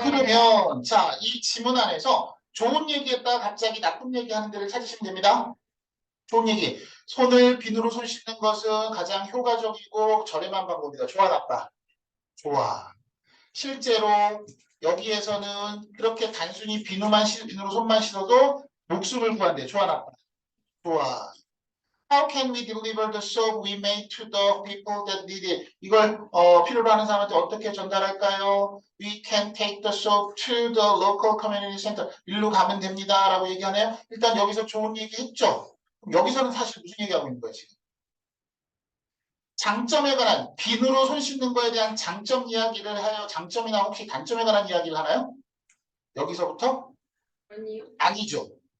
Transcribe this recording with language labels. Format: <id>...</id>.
<ko>그러면 자, 이 지문 안에서 좋은 얘기했다가 갑자기 나쁜 얘기하는 데를 찾으시면 됩니다. 좋은 얘기. 손을 비누로 손 씻는 것은 가장 효과적이고 저렴한 방법이다. 좋아, 나빠? 좋아. 실제로 여기에서는 그렇게 단순히 비누로 손만 씻어도 목숨을 구한대. 좋아, 나빠? 좋아.</ko> <en>How can we deliver the soap we made to the people that need it?</en> <ko>이걸 필요로 하는 사람한테 어떻게 전달할까요?</ko> <en>We can take the soap to the local community center.</en> <ko>일로 가면 됩니다. 라고 얘기하네요. 일단 여기서 좋은 얘기 했죠? 그럼 여기서는 사실 무슨 얘기하고 있는 거야, 지금? 장점에 관한, 비누로 손 씻는 거에 대한 장점 이야기를 하여 장점이나 혹시 단점에 관한 이야기를 하나요? 여기서부터? 아니요. 아니죠.</ko>